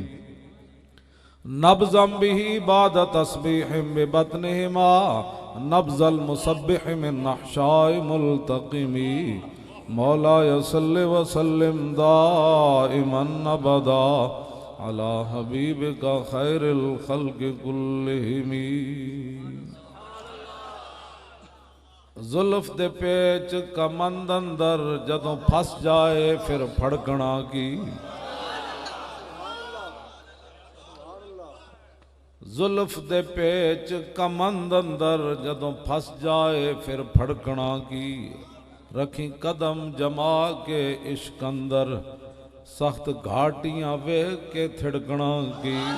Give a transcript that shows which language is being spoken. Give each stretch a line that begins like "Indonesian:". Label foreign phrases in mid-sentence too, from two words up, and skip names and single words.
Arabic: نبضا به بعد تسبیح ببطنهما نبض المسبح من نحشاء ملتقم مولا صل وسلم دائما ابدا علی حبیبک خیر الخلق کلہم
Punjabi: زلف دے پیچ کمند اندر جدوں پھس جائے پھر پھڑکنا کی زلف دے پیچ کمند اندر جدوں پھس جائے پھر پھڑکنا کی رکھی قدم جما کے عشق اندر سخت گھاٹیاں ویکھ کے تھڑکنا کی